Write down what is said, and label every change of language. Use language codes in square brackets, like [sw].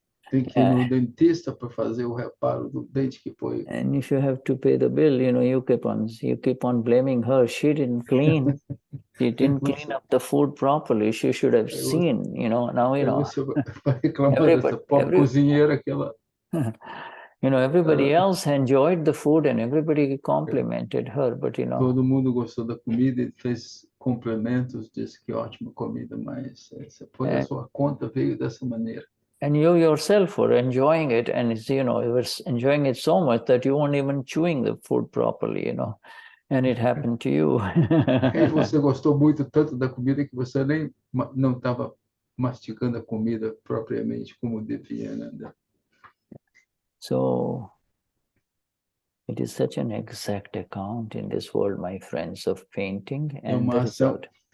[pt] Tem que ir no dentista para fazer o reparo do dente que foi. [en] And if you have to pay the bill, you keep on blaming her. She didn't clean. She didn't clean up the food properly. She should have seen, now, [pt] Você vai reclamar dessa pobre cozinheira que ela... [en] everybody else enjoyed the food and everybody complimented her, but [pt] Todo mundo gostou da comida e fez complementos, disse que ótima comida, mas a sua conta veio dessa maneira. [en] And you yourself were enjoying it, and you were enjoying it so much that you weren't even chewing the food properly, and it happened to you. [pt] E você gostou muito tanto da comida que você nem não estava mastigando a comida propriamente como devia, né? [en] So it is such an exact account in this world, my friends, of painting and the result.